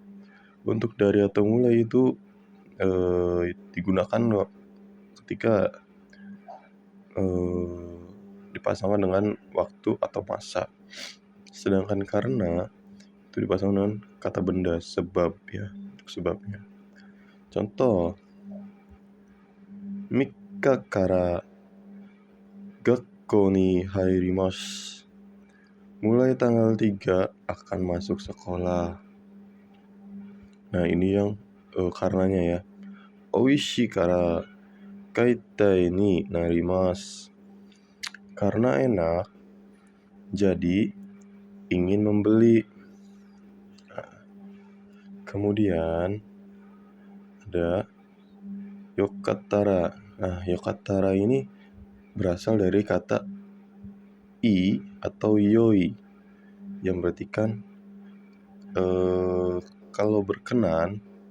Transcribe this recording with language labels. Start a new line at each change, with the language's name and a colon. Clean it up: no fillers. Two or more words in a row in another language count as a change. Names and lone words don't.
Indonesian: Untuk dari atau mulai itu digunakan ketika dipasangkan dengan waktu atau masa. Sedangkan karena itu dipasangkan dengan kata benda, sebab ya, sebabnya. Contoh,
Japanese: 三日から学校に入ります.
Indonesian: Mulai tanggal 3 akan masuk sekolah. Nah, ini yang karenanya ya.
Japanese: おいしいから買いたいになります.
Indonesian: Karena enak, jadi ingin membeli. Nah, kemudian ada yokattara. Nah, yokattara ini berasal dari kata i atau yoi yang berartikan kalau berkenan.